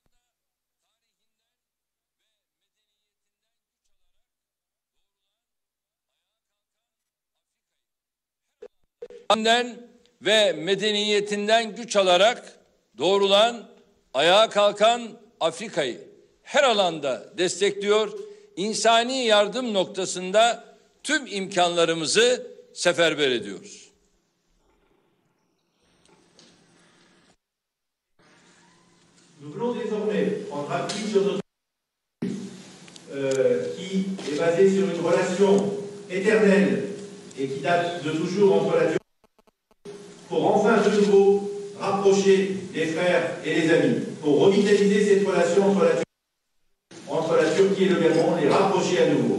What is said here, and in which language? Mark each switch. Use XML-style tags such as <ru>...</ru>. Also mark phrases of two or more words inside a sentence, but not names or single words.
<tr>ve medeniyetinden güç alarak doğrulan, ayağa kalkan Afrika'yı her alanda destekliyor, insani yardım noktasında tüm imkanlarımızı seferber ediyoruz.</tr> <fr>Nous voulons désormais prendre appui sur notre qui est basée sur une relation éternelle et qui date de toujours entre la Turquie, pour enfin de nouveau rapprocher les frères et les amis, pour revitaliser cette relation entre la Turquie et le Gabon, les rapprocher à nouveau.</fr>